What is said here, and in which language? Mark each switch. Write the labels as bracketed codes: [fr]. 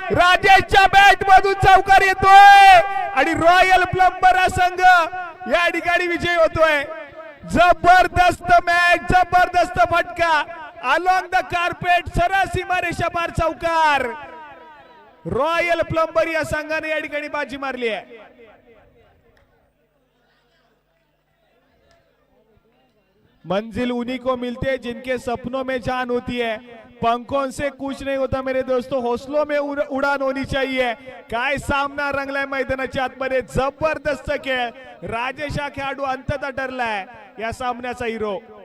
[mr] राजेशच्या bat मधून चौकार येतोय आणि रॉयल प्लंबर हा संघ या ठिकाणी विजयी होतोय. जबरदस्त मॅच, जबरदस्त फटका [en] along the carpet, [mr] सरळ सीमारेषा पार चौकार. रॉयल प्लंबर या संघाने या ठिकाणी बाजी मारली आहे. [hi] मंजिल उन्हीं को मिलती है जिनके सपनों में जान होती है. पंखों से कुछ नहीं होता मेरे दोस्तों, हौसलों में उड़ान होनी चाहिए. [mr] काय सामना रंगलाय मैदानाच्या आतमध्ये, जबरदस्त खेळ. राजेश हा खेळाडू अंततः ठरलाय या सामन्याचा हिरो.